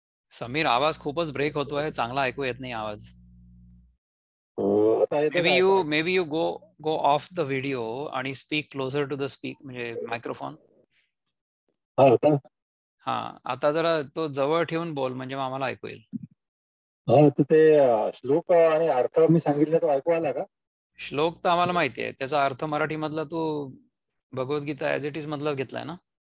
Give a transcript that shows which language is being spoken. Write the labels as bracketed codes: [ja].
[mr] समीर, आवाज खूपच ब्रेक होतोय. चांगला ऐकू येत नाही आवाज. आता येतो [en] Maybe you go off the video आणि speak closer to the म्हणजे microphone. [mr] हा, आता जरा तो जवळ ठेवून बोल म्हणजे आम्हाला ऐकू येईल. तर ते श्लोक आणि अर्थ मी सांगितलं तो ऐकू आला का? श्लोक तर आम्हाला माहिती आहे, त्याचा अर्थ मराठी मधला तू भगवद्गीता ऍज इट इज मधलाच घेतलाय ना?